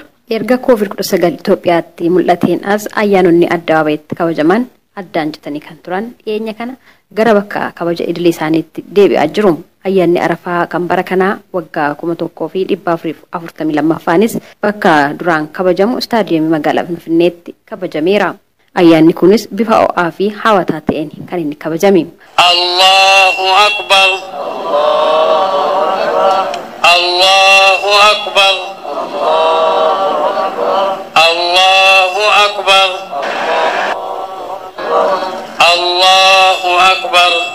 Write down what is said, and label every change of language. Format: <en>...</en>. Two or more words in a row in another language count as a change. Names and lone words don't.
<om>Erga COVID-19 Itoophiyaatti mul'ateen as ayyaanonni adda babayetti kabajaman addaan citanii kan turan dhiyeenya kana gara bakka kabaja idilee isaaniitti deebi'aa jiru. Ayyaanni Arafaa kan bara kanaa waggaa 1442ffaanis bakka duraan kabajamu istaadiyoomii magaalaa Finfinneetti kabajameera. Ayyaanni kunis bifa ho'aa fi hawwataa ta'een kan inni kabajame.</om> <ar>الله أكبر. الله أكبر. الله أكبر. الله أكبر.</ar>